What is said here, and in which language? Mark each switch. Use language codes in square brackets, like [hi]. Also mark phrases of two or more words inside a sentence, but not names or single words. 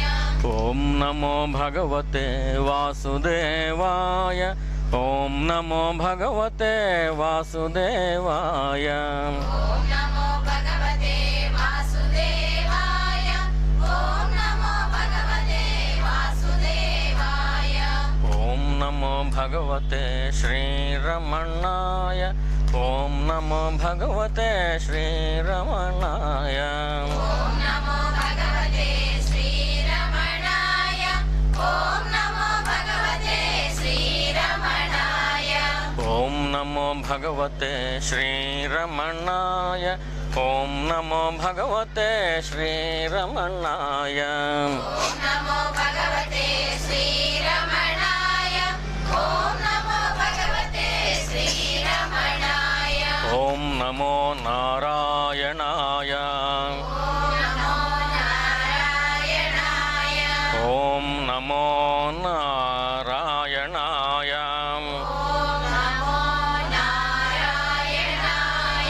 [sa] ఓం నమో భగవతే వాసుదేవాయ ఓం నమో భగవతే వాసుదేవాయ ఓం నమో భగవతే వాసుదేవాయ ఓం నమో భగవతే వాసుదేవాయ ఓం నమో భగవతే శ్రీరమణాయ ఓం నమో భగవతే శ్రీరమణాయ ఓం నమో భగవతే శ్రీరమణాయ ఓం నమో భగవతే శ్రీరమణాయ ఓం నమో భగవతే శ్రీరమణాయ ఓం నమో భగవతే శ్రీరమణాయ ఓం నమో భగవతే శ్రీరమణాయ ఓం నమో భగవతే శ్రీరమణాయ ఓం నమో నారాయణాయ ఓం నమో నారాయణాయ ఓం నమో నారాయణాయ ఓం నమో నారాయణాయ